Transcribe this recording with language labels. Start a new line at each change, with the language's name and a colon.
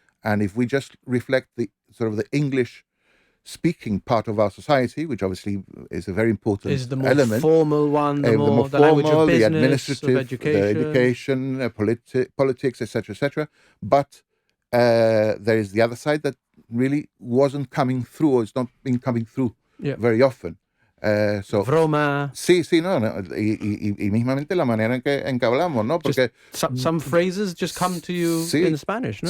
English: And if we just reflect the sort of the English speaking part of our society, which obviously is a very important is the more element, formal one, the language of business, the administrative, of education, politics, etc. But there is the other side that really wasn't coming through, or it's not been coming through very often.
Spanish: Broma. Sí, no, y mismamente la manera en que hablamos, ¿no? Porque
English: some phrases just come to you in Spanish, ¿no?